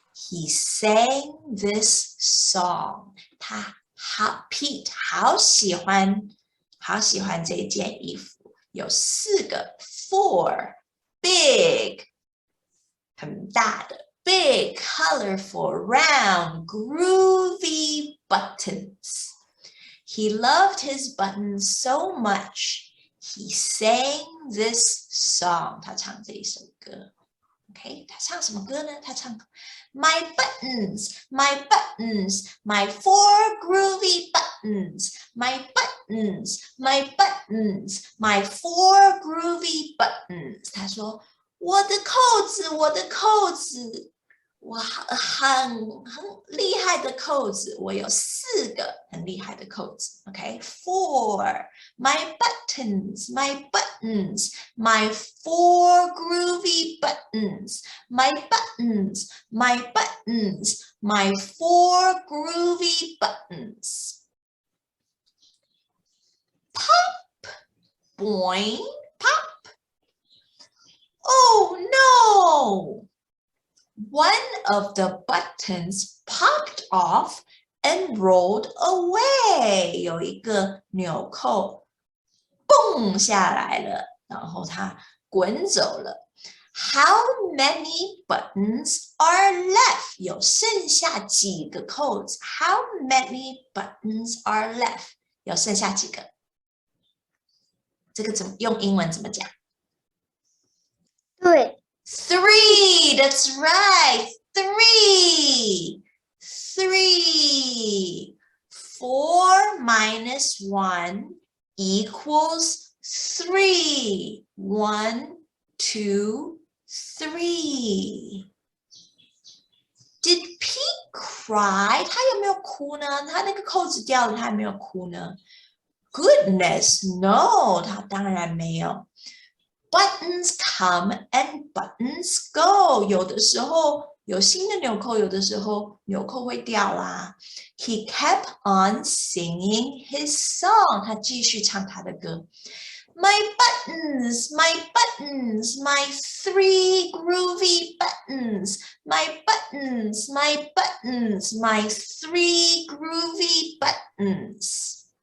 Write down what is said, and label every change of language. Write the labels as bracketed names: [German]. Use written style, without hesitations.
[English] He sang this song. Pete [Chinese] 好喜欢这件衣服，有4个 [English] 4 big [Chinese] 很大的 [English] big colorful round groovy buttons. He loved his buttons so much. He sang this song. [Chinese] 他唱这一首歌。 Okay, 他唱什么歌呢？他唱 [English] My buttons, my buttons, my 4 groovy buttons, my buttons, my buttons, my 4 groovy buttons. [Chinese] 他说我的扣子，我的扣子，我很厉害的扣子，我有4个很厉害的扣子。 [English] Okay, 4 my buttons, my buttons, my 4 groovy buttons, my buttons, my buttons, my 4 groovy buttons. Pop, boing, pop. Oh no! One of the buttons popped off and rolled away. [Chinese] 有一个纽扣蹦下来了，然后它滚走了。 [English] How many buttons are left? [Chinese] 有剩下几个扣子 [English] ？How many buttons are left? [Chinese] 有剩下几个？这个怎么用英文怎么讲？对。 [English] 3, that's right. 3. 4 minus 1 equals 3. 1, 2, 3. Did Pete cry? [Chinese] 他有没有哭呢？他那个扣子掉了，他有没有哭呢？ [English] Goodness, no. [Chinese] 他当然没有。 [English] Buttons come and buttons go. [Chinese] 有的时候有新的纽扣，有的时候纽扣会掉啦。 [English] He kept on singing his song. [Chinese] 他继续唱他的歌。 [English] My buttons, my buttons, my 3 groovy buttons. My buttons, my buttons, my 3 groovy buttons.